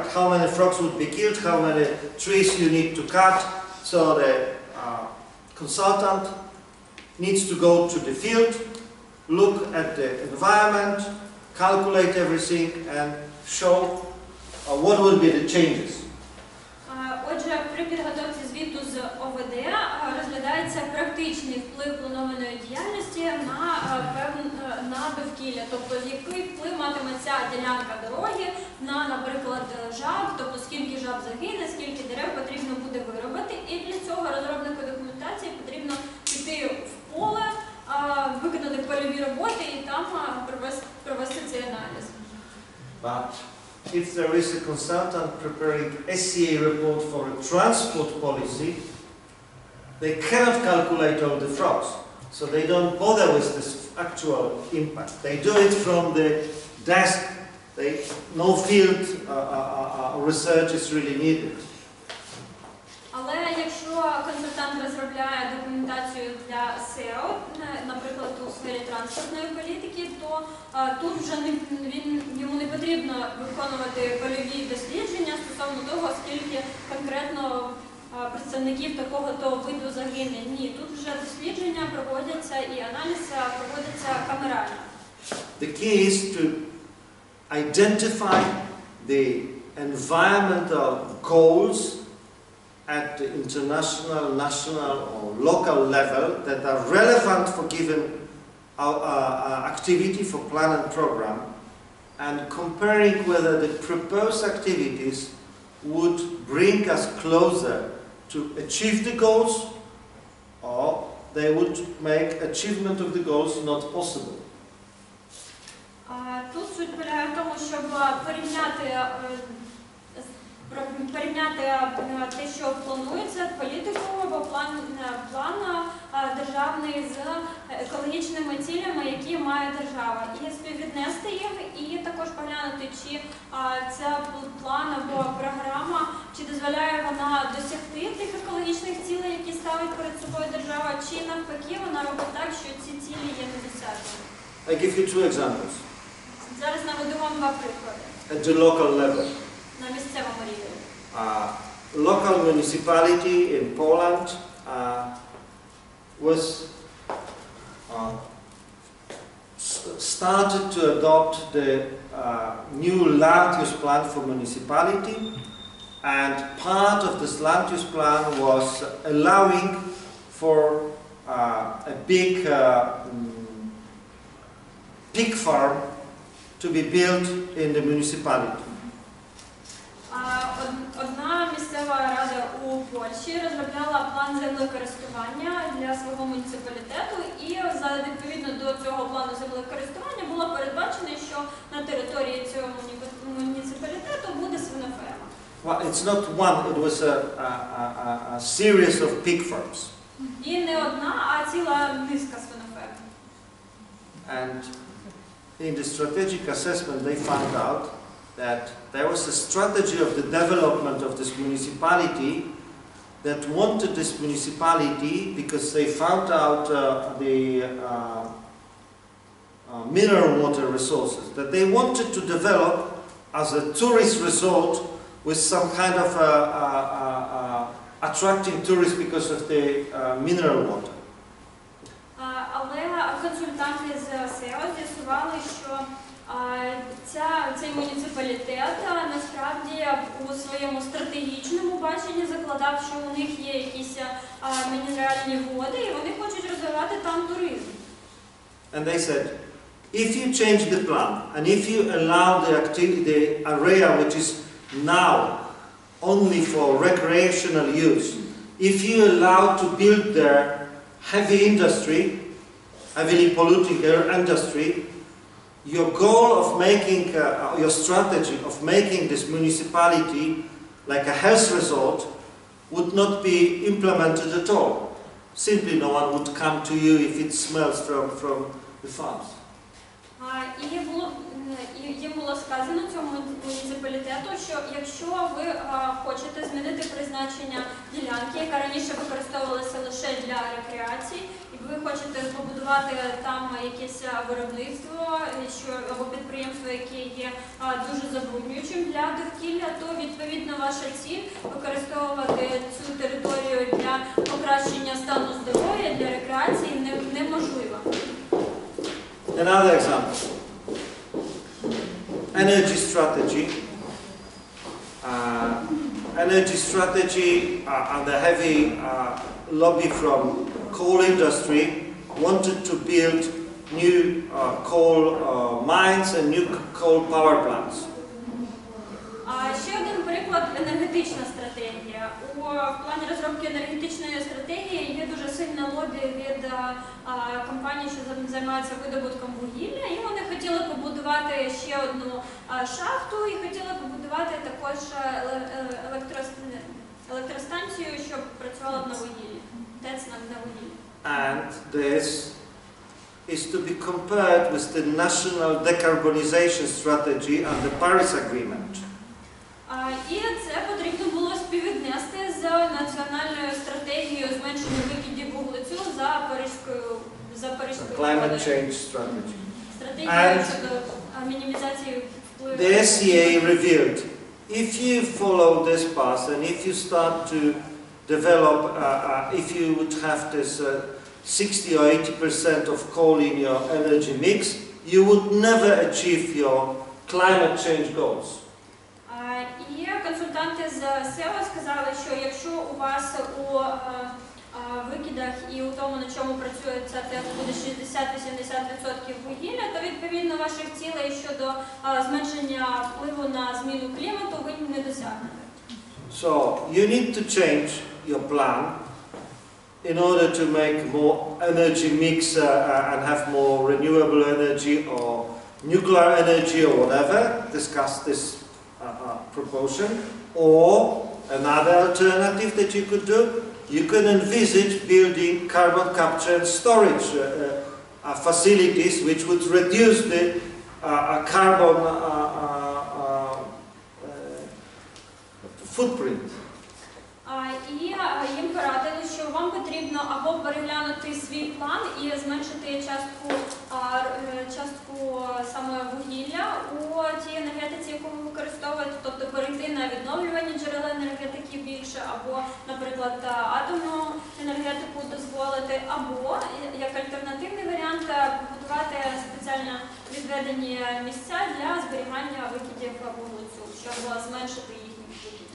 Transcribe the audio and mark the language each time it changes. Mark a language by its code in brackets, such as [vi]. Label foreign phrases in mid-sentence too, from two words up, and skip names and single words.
[en] How many frogs would be killed? How many trees you need to cut? So the consultant needs to go to the field, look at the environment, calculate everything and show what will be the changes. [uk] Отже, при підготовці звіту з ОВД розглядається практичний вплив планованої діяльності на довкілля. Тобто, який вплив матиме ця ділянка дороги на, наприклад, жаб, тобто скільки жаб загине, скільки дерев потрібно буде виробити. І для цього розробнику документації потрібно піти в поле, виконати польові роботи і там провести цей аналіз. [en] But if there is a consultant preparing SCA report for a transport policy, they cannot calculate all the frogs. So they don't bother with this actual impact. They do it from the desk. No field research is really needed. [uk] Але якщо консультант розробляє документацію для SEO, наприклад, у сфері транспортної політики, то тут вже йому не потрібно виконувати польові дослідження стосовно того, скільки конкретно представників такого-то виду загине. Ні, тут вже дослідження проводяться і аналіз проводиться камерально. [en] The key is to identify the environmental goals at the international, national or local level that are relevant for given activity for plan and program, and comparing whether the proposed activities would bring us closer to achieve the goals or they would make achievement of the goals not possible. [uk] Тут суть полягає в тому, щоб порівняти те, що планується, політику або план державний з екологічними цілями, які має держава, і співвіднести їх, і також поглянути, чи ця план або програма, чи дозволяє вона досягти тих екологічних цілей, які ставить перед собою держава, чи навпаки вона робить так, що ці цілі є недосяжними. [en] I give you two examples. [uk] Зараз наведу вам два приклади. [en] At the local level. [uk] На місцевому рівні. [en] Local municipality in Poland was started to adopt the new land use plan for municipality, and part of this land use plan was allowing for a big pig farm to be built in the municipality. [uk] Одна місцева рада у Польщі розробляла план землекористування для свого муніципалітету, і відповідно до цього плану землекористування було передбачено, що на території цього муніципалітету буде свиноферма. [en] Well, it's not one, it was a series of pig farms. [uk] І не одна, а ціла низка свиноферм. [en] And in the strategic assessment they found out that there was a strategy of the development of this municipality that wanted this municipality, because they found out the mineral water resources, that they wanted to develop as a tourist resort with some kind of attracting tourists because of the mineral water. [uk] Але консультанти з СЕО з'ясували, що цей муніципалітет насправді у своєму стратегічному баченні закладав, що у них є якісь мінеральні води, і вони хочуть розвивати там туризм. [en] And they said, if you change the plan, and if you allow the area which is now only for recreational use, if you allow to build there heavy industry, heavily polluting industry, your goal of making, your strategy of making this municipality like a health resort would not be implemented at all. Simply no one would come to you if it smells from the farms. [uk] Їм було сказано цьому муніципалітету, що якщо ви хочете змінити призначення ділянки, яка раніше використовувалася лише для рекреації, і ви хочете побудувати там якесь виробництво або підприємство, яке є дуже забруднюючим для довкілля, то відповідно ваша ціль використовувати цю територію для покращення стану здоров'я, для рекреації неможлива. [en] Another example. Energy strategy. Energy strategy and the heavy lobby from coal industry wanted to build new coal mines and new coal power plants. [uk] Ще один приклад – енергетична стратегія. У плані розробки енергетичної стратегії є дуже сильне лобі від компаній, що займаються видобутком вугілля, і вони хотіли побудувати ще одну шахту і хотіли побудувати також електростанцію, щоб працювала на вугіллі, ТЕЦ на вугіллі. [en] And this is to be compared with the national decarbonization strategy and the Paris Agreement. [uk] І це потрібно було співвіднести з національною стратегією зменшення викидів вуглецю за Паризькою [en] Climate change strategy. [uk] стратегією щодо мінімізації впливу. [en] The SCA revealed, if you follow this path and if you start to develop, if you would have this 60 or 80% of coal in your energy mix, you would never achieve your climate change goals. [uk] І консультанти з СЕО сказали, що якщо у вас у викидах і у тому, на чому працює ця ТЕЦ, буде 60-80% вугілля, то відповідно ваших цілей щодо зменшення впливу на зміну клімату ви не досягнете. [en] So you need to change your plan in order to make more energy mix and have more renewable energy or nuclear energy or whatever. Discuss this proportion. Or another alternative that you could do, you can envisage building carbon capture and storage facilities which would reduce the carbon footprint. [uk] І їм порадили, що вам потрібно або переглянути свій план і зменшити частку саме вугілля у тій енергетиці, яку ви використовуєте, тобто перейти на відновлювані джерела енергетики більше, або, наприклад, атомну енергетику дозволити, або, як альтернативний варіант, побудувати спеціальне відведені місця для зберігання викидів вуглецю, щоб зменшити їхні викиди.